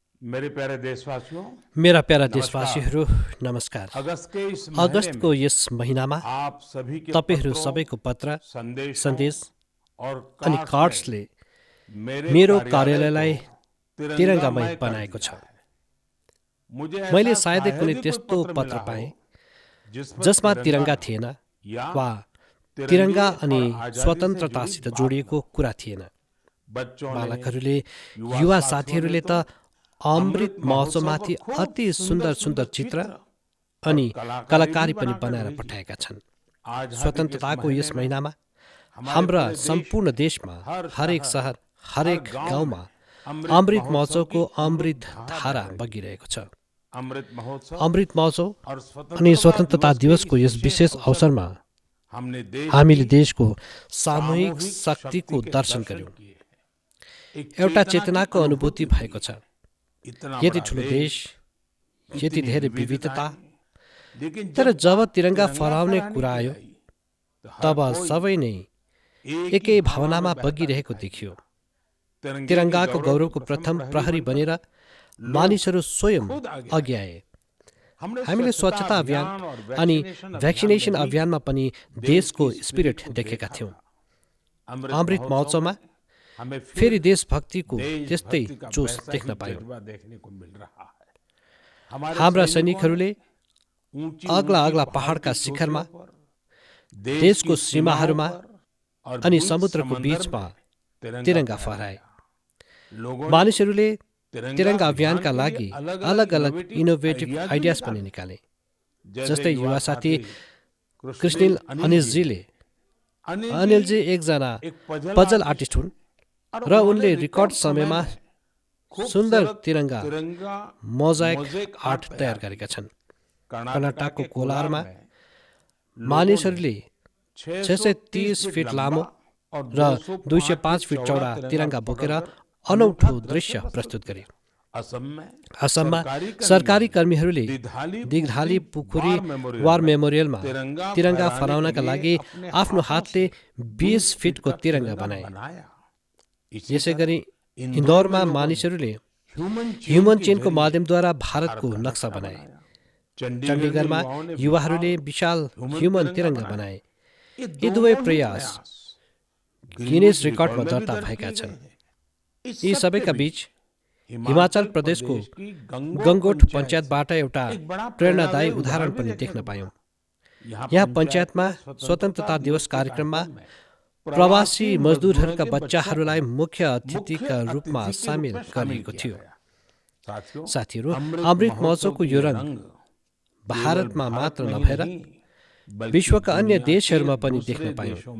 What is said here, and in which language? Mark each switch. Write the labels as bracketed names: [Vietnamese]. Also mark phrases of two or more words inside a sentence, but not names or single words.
[Hindi] मेरे प्यारे देशवासियों, मेरा प्यारा नमस्कार। [Nepali] देशवासीहरू नमस्कार। [Hindi] अगस्त के इस महीने [Nepali] अगस्तको [Hindi] में [Nepali] यस महिनामा [Hindi] आप सभी के [Nepali] तपाईहरू [Hindi] पत्रों, [Nepali] सबैको पत्र, [Hindi] संदेशों [Nepali] सन्देश [Hindi] और [Nepali] अनि [Hindi] कार्ड्स ने [Nepali] कार्ड्सले [Hindi] मेरे [Nepali] मेरो [Hindi] कार्यालय को [Nepali] कार्यालयलाई तिरङ्गामय [Hindi] तिरंगामय कर [Nepali] बनाएको [Hindi] दिया [Nepali] छ। [Hindi] है। मुझे [Nepali] मैले [Hindi] ऐसा [Nepali] सायदै कुनै [Hindi] शायद ही कोई [Nepali] त्यस्तो [Hindi] पत्र [Nepali] पत्र [Hindi] मिला हो [Nepali] पाएँ [Hindi] जिसमें [Nepali] जसमा [Hindi] तिरंगा [Nepali] तिरङ्गा थिएन [Hindi] या [Nepali] वा [Hindi] तिरंगे [Nepali] तिरङ्गा अनि [Hindi] और आजादी से जुड़ी [Nepali] स्वतन्त्रतासित [Hindi] बात न [Nepali] जोडिएको [Hindi] हो। [Nepali] कुरा थिएन। [Hindi] बच्चों ने, [Nepali] बालकहरूले, [Hindi] युवा [Nepali] युवा [Hindi] साथियों ने [Nepali] साथीहरूले [Hindi] तो [Nepali] त अमृत [Hindi] अमृत महोत्सव [Nepali] महोत्सवमाथि [Hindi] पर खूब [Nepali] अति [Hindi] सुंदर [Nepali] सुन्दर [Hindi] सुंदर [Nepali] सुन्दर चित्र [Hindi] चित्र [Nepali] अनि [Hindi] और कलाकारी भी [Nepali] पनि [Hindi] बनाकर [Nepali] बनाएर [Hindi] भेजी। [Nepali] पठाएका छन्। [Hindi] आजादी के इस [Nepali] स्वतन्त्रताको [Hindi] महीने [Nepali] यस [Hindi] में [Nepali] महिनामा [Hindi] हमारे [Nepali] हाम्रा [Hindi] पूरे देश [Nepali] सम्पूर्ण [Hindi] में [Nepali] देशमा [Hindi] हर [Nepali] हरेक [Hindi] शहर, [Nepali] सहर, [Hindi] हर [Nepali] हरेक [Hindi] गांव [Nepali] गाउँमा [Hindi] में अमृत [Nepali] अमृत [Hindi] महोत्सव की [Nepali] महोत्सवको अमृत [Hindi] धारा [Nepali] धारा [Hindi] बह रही है। [Nepali] बगिरहेको छ। [Hindi] अमृत महोत्सव [Nepali] अमृत महोत्सव [Hindi] और [Nepali] अनि [Hindi] स्वतंत्रता [Nepali] स्वतन्त्रता [Hindi] दिवस के [Nepali] दिवसको [Hindi] इस [Nepali] यस विशेष [Hindi] अवसर [Nepali] अवसरमा [Hindi] पर हमने देश [Nepali] हामीले [Hindi] की [Nepali] देशको सामूहिक [Hindi] सामूहिक [Nepali] शक्तिको [Hindi] शक्ति के दर्शन [Nepali] दर्शन गर्यौं। [Hindi] किए। एक [Nepali] एउटा [Hindi] चेतना की [Nepali] चेतनाको अनुभूति [Hindi] अनुभूति [Nepali] भएको [Hindi] हुई। [Nepali] छ। [Hindi] इतना [Nepali] यति [Hindi] बड़ा [Nepali] ठुलो [Hindi] देश, [Nepali] देश, यति [Hindi] इतनी [Nepali] धेरै [Hindi] विविधताएं, [Nepali] विविधता, [Hindi] लेकिन [Nepali] तर जब [Hindi] बात [Nepali] तिरङ्गा [Hindi] तिरंगा [Nepali] फहराउने [Hindi] फहराने [Nepali] कुरा [Hindi] की [Nepali] आयो [Hindi] आई तो हर [Nepali] तब [Hindi] कोई [Nepali] सबै नै [Hindi] एक [Nepali] एकै [Hindi] ही [Nepali] भावनामा [Hindi] में बहता [Nepali] बगिरहेको [Hindi] दिखाई [Nepali] देखियो। [Hindi] दिया। तिरंगे के [Nepali] तिरङ्गाको [Hindi] गौरव [Nepali] गौरवको [Hindi] के [Nepali] प्रथम प्रहरी [Hindi] बनकर [Nepali] बनेर [Hindi] लोग [Nepali] मानिसहरू स्वयं [Hindi] खुद आगे [Nepali] अघि [Hindi] आए। [Nepali] आए। [Hindi] हमने [Nepali] हामीले स्वच्छता अभियान [Hindi] और [Nepali] अनि [Hindi] वैक्सीनेशन [Nepali] भ्याक्सिनेसन [Hindi] अभियान में [Nepali] अभियानमा पनि [Hindi] भी [Nepali] देशको [Hindi] देश की [Nepali] स्पिरिट [Hindi] स्पिरिट को [Nepali] देखेका [Hindi] देखा [Nepali] थियौँ। [Hindi] था। अमृत [Nepali] अमृत [Hindi] महोत्सव [Nepali] महोत्सवमा [Hindi] में हमें [Nepali] फेरि [Hindi] फिर [Nepali] देशभक्तिको त्यस्तै [Hindi] देशभक्ति का [Nepali] जोस [Hindi] वैसा [Nepali] देख्न [Hindi] ही [Nepali] पायौँ। [Hindi] जज्बा देखने को मिल रहा है। हमारे [Nepali] हाम्रा [Hindi] सैनिकों ने [Nepali] सैनिकहरूले [Hindi] ऊंची [Nepali] अग्ला [Hindi] ऊंची [Nepali] अग्ला [Hindi] पहाड़ [Nepali] पहाडका [Hindi] की [Nepali] शिखरमा, [Hindi] चोटियों पर, देश [Nepali] देशको [Hindi] की सीमाओं [Nepali] सीमाहरूमा [Hindi] पर और [Nepali] अनि [Hindi] बीच [Nepali] समुद्रको [Hindi] समंदर [Nepali] बीचमा [Hindi] में [Nepali] तिरङ्गा फहराए। [Hindi] लोगों ने [Nepali] मानिसहरूले [Hindi] तिरंगा [Nepali] तिरङ्गा [Hindi] अभियान [Nepali] अभियानका [Hindi] के लिए [Nepali] लागि [Hindi] अलग [Nepali] अलग [Hindi] अलग [Nepali] अलग इनोभेटिभ [Hindi] आइडियाज भी [Nepali] आइडियाज पनि [Hindi] निकाले। [Nepali] निकाले। [Hindi] जैसे [Nepali] जस्तै [Hindi] युवा [Nepali] युवा साथी [Hindi] साथी कृष्णिल [Nepali] कृष्णिल अनिसजीले, [Hindi] अनिल [Nepali] अनिलजी [Hindi] जी [Nepali] एकजना [Hindi] एक [English] puzzle artist [Nepali] हुन् [Hindi] और [Nepali] र [Hindi] उन्होंने [Nepali] उनले रिकर्ड [Hindi] रिकॉर्ड समय [Nepali] समयमा [Hindi] में [Nepali] सुन्दर [Hindi] खूबसूरत [Nepali] तिरङ्गा [Hindi] तिरंगा [Nepali] मोजाइक [Hindi] मोज़ेक [Nepali] आर्ट तयार गरेका छन्। [Hindi] कर्नाटका [Nepali] कर्नाटकको [Hindi] के कोलार [Nepali] कोलारमा [Hindi] में लोगों ने [Nepali] मानिसहरूले [Hindi] 630 [Nepali] 630 फिट [Hindi] लंबा [Nepali] लामो [Hindi] और [Nepali] र [Hindi] 205 [Nepali] 205 फिट चौडा तिरङ्गा बोकेर [Hindi] पकड़कर [Nepali] अनौठो [Hindi] दृश्य [Nepali] दृश्य [Hindi] प्रस्तुत [Nepali] प्रस्तुत [Hindi] किया। [Nepali] गरे। [Hindi] असम में [Nepali] असममा [Hindi] सरकारी [Nepali] सरकारी कर्मीहरूले [Hindi] दिघाली [Nepali] दिघाली पुखुरी [Hindi] पुखुरी [English] war memorial [Hindi] तिरंगा [Nepali] तिरङ्गा [Hindi] फहराने [Nepali] फहराउनका [Hindi] के लिए [Nepali] लागि [Hindi] अपने [Nepali] आफ्नो हातले 20 फिटको [Hindi] का [Nepali] तिरङ्गा बनाए। [Hindi] बनाया। इसी [Nepali] यसै [Hindi] तरह [Nepali] गरी [Hindi] इंदौर में [Nepali] इन्दौरमा [Hindi] लोगों ने [Nepali] मानिसहरूले [Hindi] ह्यूमन [Nepali] ह्युमन [Hindi] के [Nepali] चेनको [Hindi] जरिए [Nepali] माध्यमद्वारा [Hindi] भारत [Nepali] भारतको [Hindi] का [Nepali] नक्सा बनाए। [Hindi] बनाया। चंडीगढ़ में [Nepali] चण्डीगढमा [Hindi] युवाओं ने [Nepali] युवाहरूले विशाल ह्युमन तिरङ्गा बनाए। यी दुवै प्रयास गिनेस रिकर्डमा [Hindi] में भी [Nepali] दर्ता [Hindi] दर्ज [Nepali] भएका [Hindi] किए [Nepali] छन्। [Hindi] गए हैं। [Nepali] यी [Hindi] इस [Nepali] सबैका [Hindi] सबके बीच हिमाचल [Nepali] हिमाचल प्रदेशको [Hindi] प्रदेश की [Nepali] गङ्गोट [Hindi] पंचायत [Nepali] पञ्चायतबाट एउटा [Hindi] एक बड़ा [Nepali] प्रेरणादायी [Hindi] प्रेरणादायी [Nepali] उदाहरण [Hindi] भी [Nepali] पनि [Hindi] देखने [Nepali] देख्न [Hindi] को [Nepali] पायौँ। [Hindi] मिला। [Nepali] यहाँ पञ्चायतमा स्वतन्त्रता दिवस कार्यक्रममा प्रवासी मजदुरहरूका बच्चाहरूलाई मुख्य अतिथिका रूपमा सामेल गरिएको थियो। साथीहरू, अमृत महोत्सवको यो रङ भारतमा मात्र नभएर विश्वका अन्य देशहरूमा पनि देख्न पायौँ।